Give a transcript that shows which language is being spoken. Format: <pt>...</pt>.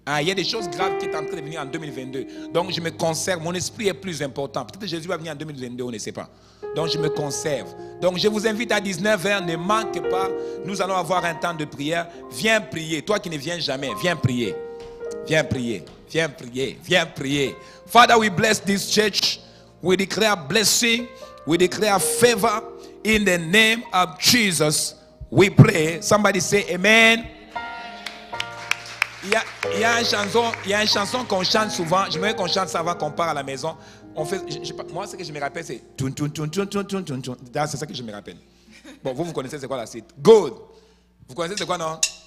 <fr>Il y a des choses graves qui sont en train de venir en 2022. Donc je me conserve. Mon esprit est plus important. Peut-être que Jésus va venir en 2022, on ne sait pas. Donc je me conserve. Donc je vous invite à 19h. Ne manque pas. Nous allons avoir un temps de prière. Viens prier. Toi qui ne viens jamais, viens prier. Viens prier. Viens prier. Viens prier.</fr> <en>Father, we bless this church. We declare blessing. We declare favor. In the name of Jesus, we pray. Somebody say amen.</en> <fr>Il y a une chanson qu'on chante souvent. Je me qu'on chante ça avant qu'on part à la maison. On fait, moi, ce que je me rappelle, c'est c'est ça que je me rappelle. Bon, vous connaissez c'est quoi la suite? Good. Vous connaissez c'est quoi, non?</fr>